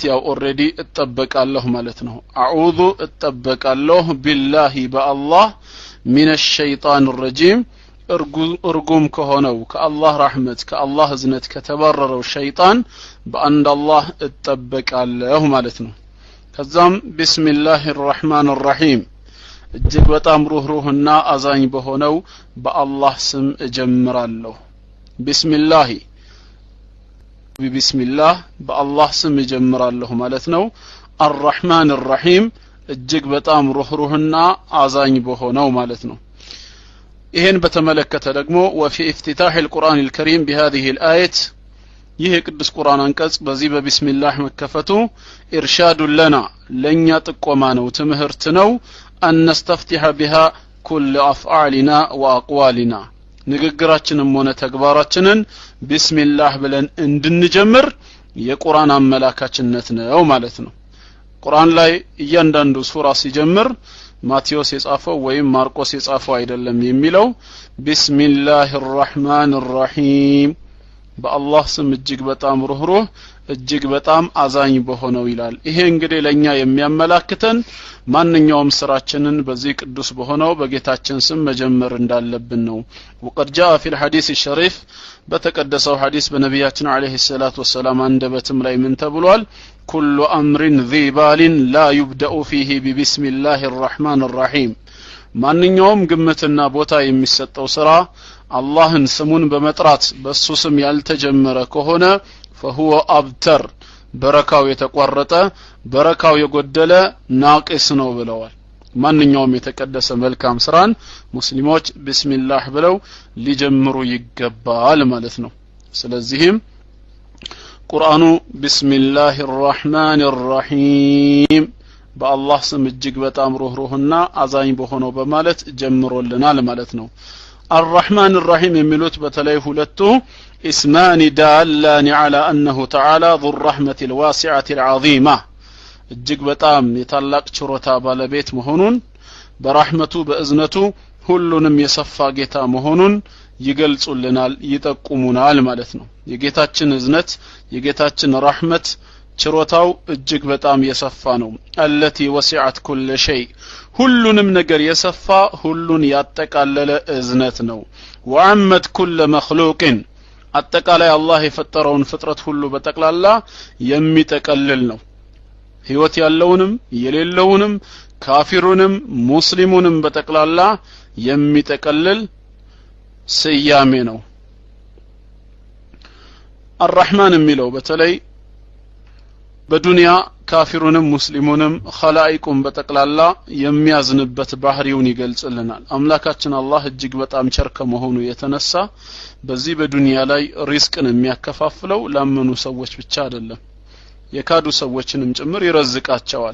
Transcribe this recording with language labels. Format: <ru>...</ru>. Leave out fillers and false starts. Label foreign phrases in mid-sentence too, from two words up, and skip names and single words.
<am>ያው ኦሬዲ እጠበቃለሁ ማለት ነው አዑዙ እጠበቃለሁ ቢላሂ በአላህ</am> <ar>من الشيطان الرجيم</ar> <am>እርጉም ከሆነው ከአላህ ረህመት ከአላህ እዝነት ከተባረረው ሸይጣን በአንድ አላህ እጠበቃለሁ ማለት ነው ከዛም</am> <ar>بسم الله الرحمن الرحيم</ar> <am>እጅግ በጣም ሩህሩህና አዛኝ በሆነው በአላህ ስም እጀምራለሁ ቢስሚላሂ ቢስሚላህ በአላህ ስም እጀምራለሁ ማለት ነው</am> <ar>الرحمن الرحيم</ar> <am>እጅግ በጣም ሩህሩህና አዛኝ በሆነው ማለት ነው ይሄን በተመለከተ ደግሞ</am> <ar>وفي افتتاح القرآن الكريم بهذه الآية</ar> <am>ይህ ቅዱስ ቁርአን አንቀጽ በዚህ በቢስሚላህ መከፈቱ</am> <ar>إرشاد لنا</ar> <am>ለኛ ጥቆማ ነው ትምህርት ነው</am> <ar>أن نستفتح بها كل أفعالنا وأقوالنا</ar> <am>ንግግራችንም ሆነ ተግባራችንን ቢስሚላህ ብለን እንድንጀምር የቁርአን አመላካችነት ነው ማለት ነው ቁርአን ላይ እያንዳንዱ ሱራ ሲጀምር ማቴዎስ የጻፈው ወይም ማርቆስ የጻፈው አይደለም የሚለው</am> <ar>بسم الله الرحمن الرحيم</ar> <am>በአላህ ስም እጅግ በጣም ሩህሩህ እጅግ በጣም አዛኝ በሆነው ይላል ይሄ እንግዲህ ለኛ የሚያመላክተን ማንኛውም ስራችንን በዚህ ቅዱስ በሆነው በጌታችን ስም መጀመር እንዳለብን ነው</am> <ar>وقد جاء في الحديث الشريف</ar> <am>በተቀደሰው ሐዲስ በነብያችን አለይሂ</am> <ar>الصلاة والسلام</ar> <am>አንደበትም ላይ ምን ተብሏል</am> <ar>كل امر ذي بال لا يبدا فيه ببسم الله الرحمن الرحيم</ar> <am>ማንኛውም ግምትና ቦታ የሚሰጠው ስራ አላህን ስሙን በመጥራት በሱ ስም ያልተጀመረ ከሆነ</am> <ar>فهو ابتر</ar> <am>በረካው የተቋረጠ በረካው የጎደለ ናቂስ ነው ብለዋል ማንኛውም የተቀደሰ መልካም ስራን ሙስሊሞች ቢስሚላህ ብለው ሊጀምሩ ይገባል ማለት ነው ስለዚህም ቁርአኑ</am> <ar>بسم الله الرحمن الرحيم</ar> <am>በአላህ ስም እጅግ በጣም ሩህሩህና አዛኝ በሆነው በማለት ጀምሮልናል ማለት ነው</am> <ar>الرحمن الرحيم</ar> <am>የሚሉት በተለይ ሁለቱ</am> <ar>اسمان دالان على أنه تعالى ذو الرحمة الواسعة العظيمة</ar> <am>እጅግ በጣም የታላቅ ችሮታ ባለቤት መሆኑን በረህመቱ በእዝነቱ ሁሉንም የሰፋ ጌታ መሆኑን ይገልጹልናል ይጠቁሙናል ማለት ነው የጌታችን እዝነት የጌታችን ረህመት ችሮታው እጅግ በጣም የሰፋ ነው</am> <ar>التي وسعت كل شيء</ar> <am>ሁሉንም ነገር የሰፋ ሁሉን ያጠቃለለ እዝነት ነው</am> <ar>وعمت كل مخلوق</ar> <am>አጠቃላይ አላህ የፈጠረውን ፍጥረት ሁሉ በጠቅላላ የሚጠቀልል ነው ህይወት ያለውንም የሌለውንም ካፊሩንም ሙስሊሙንም በጠቅላላ የሚጠቀልል ስያሜ ነው الرحمن የሚለው በተለይ በዱንያ ካፊሩንም ሙስሊሙንም ኸላኢቁም በጠቅላላ የሚያዝንበት ባህሪውን ይገልጽልናል አምላካችን አላህ እጅግ በጣም ቸር ከመሆኑ የተነሳ በዚህ በዱንያ ላይ ሪስክን የሚያከፋፍለው ላመኑ ሰዎች ብቻ አይደለም የካዱ ሰዎችንም ጭምር ይረዝቃቸዋል</am>